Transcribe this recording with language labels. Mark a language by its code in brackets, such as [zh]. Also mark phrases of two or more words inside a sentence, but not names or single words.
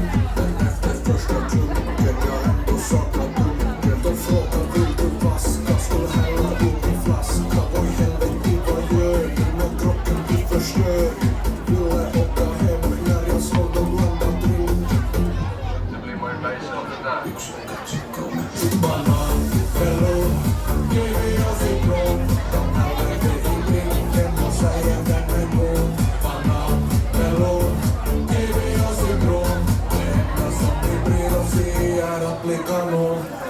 [sv] Men efter första klunken jag ändå saknar dunken. De frågar vill du vaska, skulle hälla upp i flaska. Oj helvete vad gör du när kroppen blir förstörd? Ville åka hem när jag såg dem blanda drink. [fi] Yksi, kaksi, kolme. [sv] Banan, melon, kiwi och citron. De häller det i drinken och säger den är god. Banan, melon, kiwi och citron. Det enda som vi bryr oss i är att bli kanon.